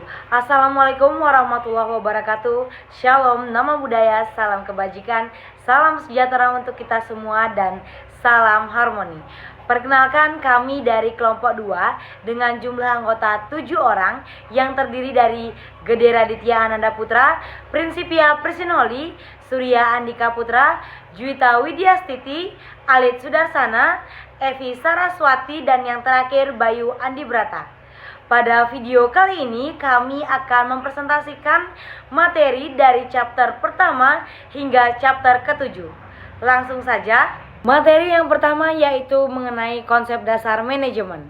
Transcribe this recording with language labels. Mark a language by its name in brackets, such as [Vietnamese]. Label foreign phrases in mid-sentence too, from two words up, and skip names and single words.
[Arabic] السلام عليكم ورحمة الله وبركاته. [Indonesian] Shalom, nama budaya, salam kebajikan, salam sejahtera untuk kita semua, dan salam harmoni. Perkenalkan, kami dari kelompok 2 dengan jumlah anggota 7 orang yang terdiri dari Gede Raditya Ananda Putra, Prinsipia Prisinoli, Surya Andika Putra, Juwita Widyastiti, Alit Sudarsana, Evi Saraswati, dan yang terakhir Bayu Andi Brata. Pada video kali ini kami akan mempresentasikan materi dari chapter pertama hingga chapter ke-7. Langsung saja, materi yang pertama yaitu mengenai konsep dasar manajemen.